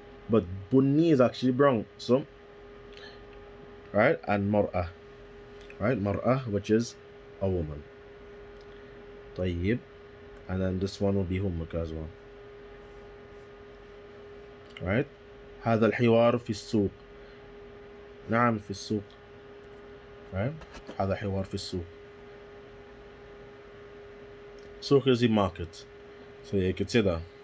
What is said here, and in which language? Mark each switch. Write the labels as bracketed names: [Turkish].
[English] But bunni is actually brown, so right. And mar'ah, right? Mar'ah, which is a woman. طيب, and then this one will be hummuka as well, right? [Arabic] هذا الحوار في السوق. نعم في السوق, right? هذا حوار في السوق. [English] Souk is the market, so you could say that.